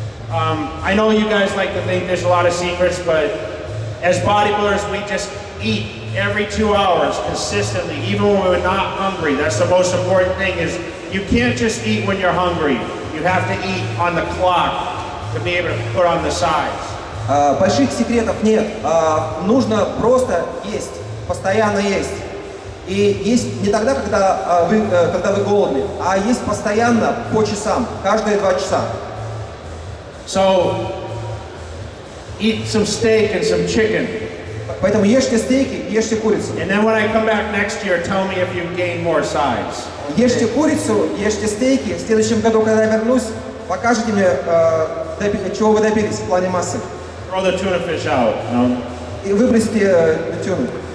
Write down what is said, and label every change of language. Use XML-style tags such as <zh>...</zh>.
<en>I know you guys like to think there's a lot of secrets, but as bodybuilders, we just eat every 2 hours consistently, even when we're not hungry. That's the most important thing is you can't just eat when you're hungry. You have to eat on the clock to be able to put on the sides.</en> <ru>Больших секретов нет. Нужно просто есть, постоянно есть. И есть не тогда, когда вы голодны, а есть постоянно по часам, каждые 2 часа.</ru> <en>So, eat some steak and some chicken.</en> <ru>Поэтому ешьте стейки, ешьте курицу.</ru> <en>And then when I come back next year, tell me if you gain more size.</en> <ru>Ешьте курицу, ешьте стейки. В следующем году, когда я вернусь, покажите мне, чего вы добились в плане массы.</ru> <en>Throw the tuna fish out. No?</en> <ru>И выбросьте тюну.</ru>